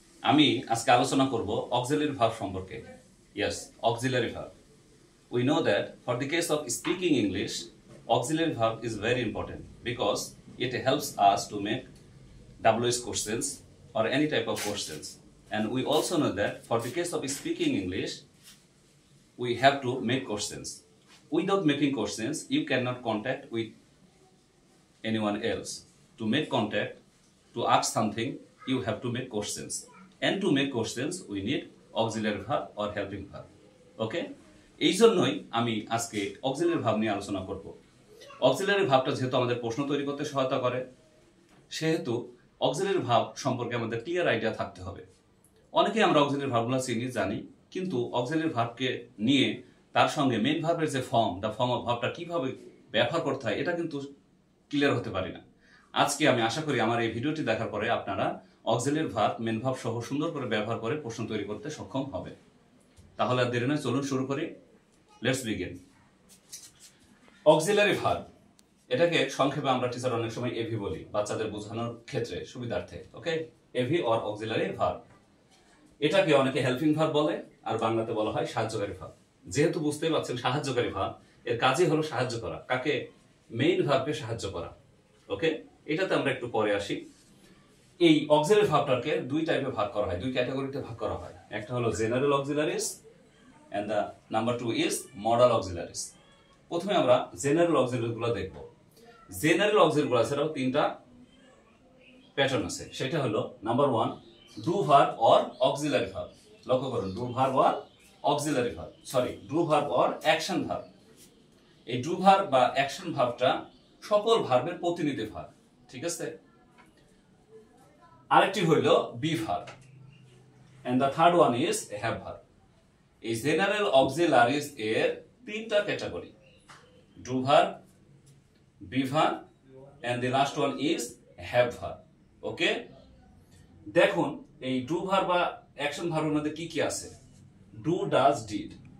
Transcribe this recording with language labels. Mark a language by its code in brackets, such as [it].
[bn] আমি আজকে আলোচনা করব অক্সিলারি ভার্ব সম্পর্কে। [en] Yes, auxiliary verb. We know that for the case of speaking English, auxiliary verb is very important because it helps us to make WH questions or any type of questions. And we also know that for the case of speaking English, we have to make questions. Without making questions, you cannot contact with anyone else. To make contact, to ask something, you have to make questions. And to make questions, we need auxiliary verb or helping verb. Okay? [bn] এই জন্যই আমি আজকে auxiliary verb নিয়ে আলোচনা করব। Auxiliary ভার্বটা যেহেতু আমাদের প্রশ্ন তৈরি করতে সহায়তা করে, সেহেতু অক্সিলারি ভার্ব সম্পর্কে আমাদের ক্লিয়ার আইডিয়া থাকতে হবে। অনেকেই আমরা অক্সিলারি ভার্বগুলো চিনি জানি, কিন্তু অক্সিলারি ভার্বকে নিয়ে তার সঙ্গে মেইন ভার্বের যে ফর্ম, দ্য ফর্ম অফ ভার্বটা কিভাবে ব্যবহার করতে হয় এটা কিন্তু ক্লিয়ার হতে পারি না। আজকে আমি আশা করি আমার এই ভিডিওটি দেখার পরে আপনারা অক্সিলারি ভার্ব, মেইন ভার্ব সহ সুন্দর করে ব্যবহার করে প্রশ্ন তৈরি করতে সক্ষম হবে। তাহলে আর দেরি নয়, চলুন শুরু করি। [en] Let's begin. [bn] অক্সিলারি ভার্ব, এটাকে সংক্ষেপে আমরা টিচার অনেক সময় এভি বলি বাচ্চাদের বোঝানোর ক্ষেত্রে সুবিধার্থে। ওকে, এভি অর অক্সিলারি ভার্ব। এটাকে অনেকে হেল্পিং ভার্ব বলে, আর বাংলাতে বলা হয় সাহায্যকারী ভার্ব। যেহেতু বুঝতেই পারছেন সাহায্যকারী ভার্ব, এর কাজই হলো সাহায্য করা। কাকে? মেইন ভার্বকে সাহায্য করা। ওকে, এটাতে আমরা একটু পরে আসি। এই অক্সিলারি ভার্বটাকে দুই টাইপে ভাগ করা হয়, দুই ক্যাটাগরিতে ভাগ করা হয়। একটা হলো general auxiliaries [en] and the number 2 is modal auxiliaries. [bn] প্রথমে আমরা জেনারেল অক্সিলারি গুলো দেখব। জেনারেল অক্সিলারি গুলো ছাড়াও তিনটা প্যাটার্ন আছে। সেটা হলো number 1 do verb or auxiliary verb. লক্ষ্য করুন, do verb or auxiliary verb, sorry do verb or action verb. এই ডু ভার্ব বা অ্যাকশন ভার্বটা সকল ভার্বের প্রতিনিধি ভার্ব, ঠিক আছে? আরেকটি হলো be verb [en] and the third one is have verb. [bn] এই জেনারেল অক্সিলারিজ এর তিনটা category, do verb, be verb [en] And the last one is have verb. [bn] ওকে, দেখুন এই ডু ভার্ব বা অ্যাকশন ভার্বের মধ্যে কি কি আছে। Do, does, did.